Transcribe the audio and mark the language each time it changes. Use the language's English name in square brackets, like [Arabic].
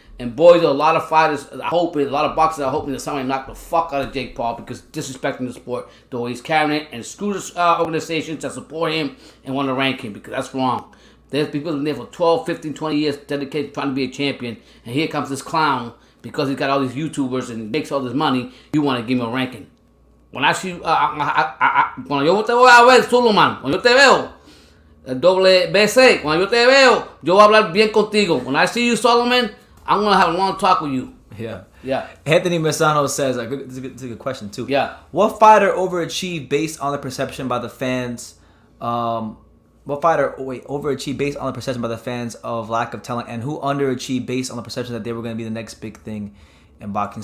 [English] And boys, a lot of fighters a lot of boxers are hoping that somebody knock the fuck out of Jake Paul, because disrespecting the sport, the way he's carrying it, and screw the organizations that support him and want to rank him, because that's wrong. There's people in there for 12, 15, 20 years dedicated to trying to be a champion, and here comes this clown, because he's got all these YouTubers and makes all this money, you want to give him a ranking. When I see, [Spanish] cuando yo te voy a ver, Suleiman, cuando yo te veo, el doble BC, cuando yo te veo, yo voy a hablar bien contigo. [English] When I see you, Solomon, I'm going to have a long talk with you. Yeah. Anthony Misano says, it's a good question too. Yeah. What fighter overachieved based on the perception by the fans? Overachieved based on the perception by the fans of lack of talent, and who underachieved based on the perception that they were going to be the next big thing in boxing?